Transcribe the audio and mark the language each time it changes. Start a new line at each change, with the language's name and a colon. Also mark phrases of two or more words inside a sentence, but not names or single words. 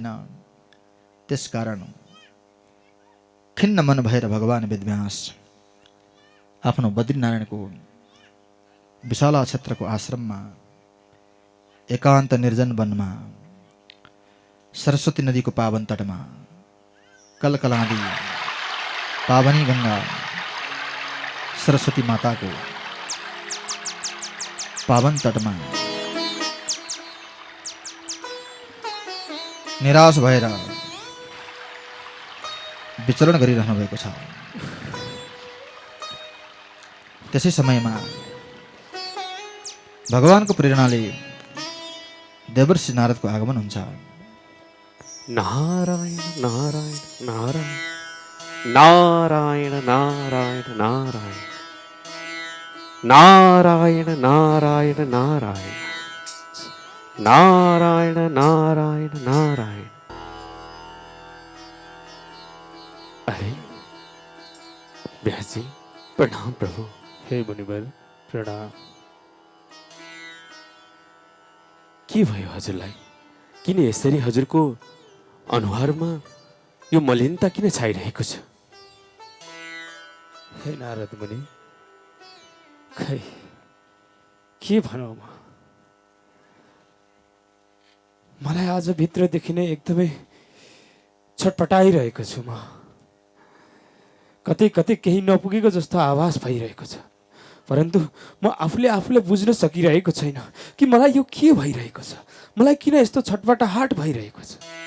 Nepali: त्यसकारण खिन्न मन भएर भगवान वेदव्यास आफ्नो बद्रीनारायणको विशाला क्षेत्रको आश्रममा एकान्त निर्जन वनमा सरस्वती नदीको पावन तटमा कलकलादी पावनी गंगा सरस्वती माताको पावन तटमा निराश भएर विचरण गरिरहनु भएको छ। त्यसै समयमा भगवानको प्रेरणाले देवर्षि नारदको आगमन हुन्छ। नारायण नारायण नारायण नारायण नारायण नारायण नारायण नारायण नारायण नारायण नारायण नारायण। अरे व्यास जी प्रणाम प्रभु। हे मुनिवर प्रणाम। के भयो हजुरलाई? किन यसरी हजुरको अनुहारमा यो मलिनता किन छाइरहेको छ? हे नारद मुनि, खै के भनौँ म मलाई आज भित्रदेखि नै एकदमै छटपटाइरहेको छु म कतै कतै केही नपुगेको जस्तो आवाज भइरहेको छ परन्तु म आफूले बुझ्न सकिरहेको छैन कि मलाई यो के भइरहेको छ मलाई किन यस्तो छटपटाहट भइरहेको छ